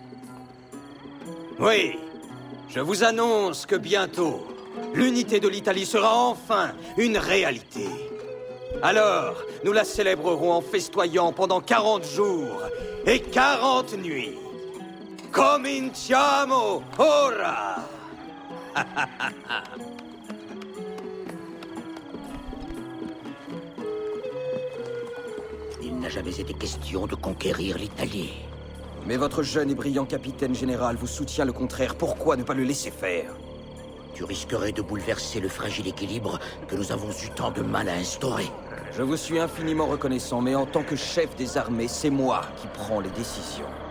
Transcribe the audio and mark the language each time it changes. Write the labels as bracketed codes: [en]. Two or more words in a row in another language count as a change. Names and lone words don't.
[fr] Oui, je vous annonce que bientôt, l'unité de l'Italie sera enfin une réalité. Alors, nous la célébrerons en festoyant pendant 40 jours et 40 nuits. [it] Cominciamo ora! [fr] Il n'a jamais été question de conquérir l'Italie. Mais votre jeune et brillant capitaine général vous soutient le contraire. Pourquoi ne pas le laisser faire? Tu risquerais de bouleverser le fragile équilibre que nous avons eu tant de mal à instaurer. Je vous suis infiniment reconnaissant, mais en tant que chef des armées, c'est moi qui prends les décisions.